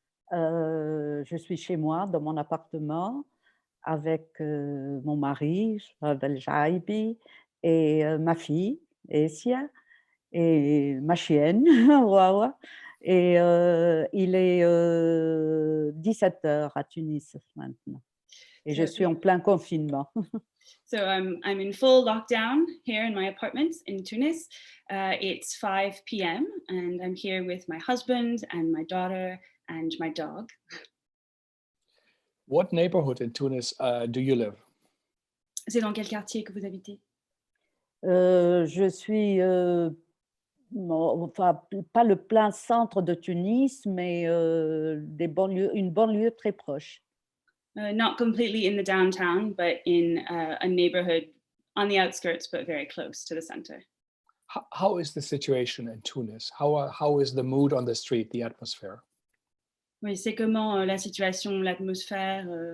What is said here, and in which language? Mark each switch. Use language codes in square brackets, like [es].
[fr] Je suis chez moi, dans mon appartement, avec mon mari, je m'appelle Jaibi, et ma fille, Essia, et ma chienne, Wawa. Et il est 17h à Tunis maintenant. Et je suis en plein confinement. [en] So I'm in full lockdown here in my apartment in Tunis. It's 5 p.m. and I'm here with my husband and my daughter and my dog. What neighborhood in Tunis do you live? [fr] C'est dans quel quartier que vous habitez? Je suis, enfin, pas le plein centre de Tunis, mais une banlieue très proche. [en] Not completely in the downtown, but in a neighborhood on the outskirts, but very close to the center. How is the situation in Tunis? How is the mood on the street, the atmosphere? [fr] Oui, c'est comment la situation, l'atmosphère?